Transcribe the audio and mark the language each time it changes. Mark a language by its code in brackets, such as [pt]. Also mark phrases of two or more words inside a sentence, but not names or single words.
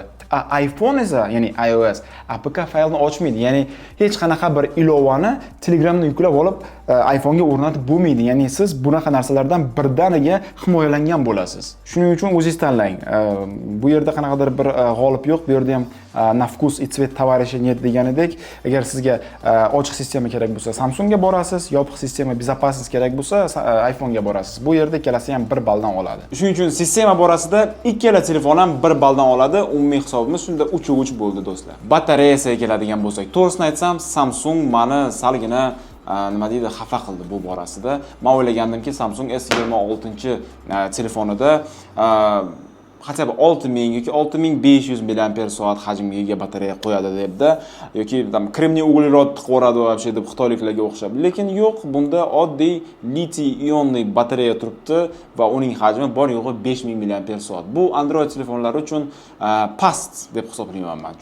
[uz] iPhone esa, ya'ni iOS APK faylni ochmaydi. Ya'ni hech qanaqa bir ilovani Telegramdan yuklab olib iPhone'ga o'rnatib bo'lmaydi. Ya'ni siz bunaqa narsalardan birdaniga himoyalangan bo'lasiz. Shuning uchun o'zingiz tanlang. Bu yerda qanaqadir bir g'olib yo'q. Bu yerda ham [ru] на вкус и цвет товарища нет [uz] deganidek, agar sizga ochiq sistema kerak bo'lsa, Samsungga borasiz, yopiq sistema, безопасность kerak bo'lsa, iPhone'ga borasiz. Bu yerda ikkalasi ham 1 balldan oladi. Shuning uchun sistema borasida ikkala telefon ham 1 balldan oladi. Umumiy hisobimiz shunda 3-3 bo'ldi do'stlar. Batareyasiga keladigan bo'lsak, to'g'risini aytsam, Samsung meni salgina nima deydi, xafa qildi bu borasida. Men o'ylagandimki, Samsung S26 telefonida [ru] хотя бы [uz] 6000 yoki 6500 mAh hajmga ega batareya qo'yadi debda, yoki kremniy uglerod qo'radi вообще deb xitoyliklarga o'xshab. Lekin yo'q, bunda oddiy litiy ionli batareya turibdi va uning hajmi bor yo'g'i 5000 mAh. Bu Android telefonlari uchun past deb hisoblayman men.